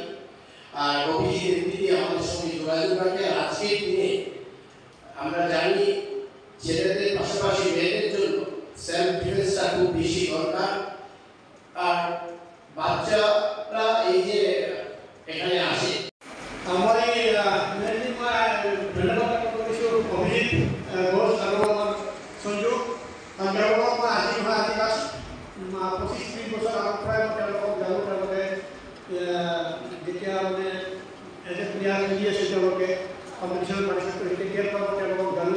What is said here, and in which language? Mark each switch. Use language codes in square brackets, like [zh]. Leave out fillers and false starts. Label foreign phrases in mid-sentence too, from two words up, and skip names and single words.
[bn] আর অভিজিৎ দিদি আমাদের সঙ্গে যোগাযোগ রাখে। আর আজকের দিনে আমরা জানি ছেলেদের পাশাপাশি মেয়েদের জন্য সেলফ ডিফেন্সটা খুব বেশি দরকার। আর বাচ্চারা এই যে এখানে আসে, [as] আমার এই ধন্যবাদ কৰিছোঁ অভিজিৎ ঘোষ আৰু আমাৰ সঞ্জু। তেওঁলোকক মই আজি নহয়, আজি লাষ্ট 25-30 বছৰ আগৰ পৰাই মই তেওঁলোকক জানো। তেওঁলোকে যেতিয়া মানে [en] as a player [as] খেলি আছে, তেওঁলোকে [en] competition participate [as] কৰি তেতিয়াৰ পৰা তেওঁলোকক জানো।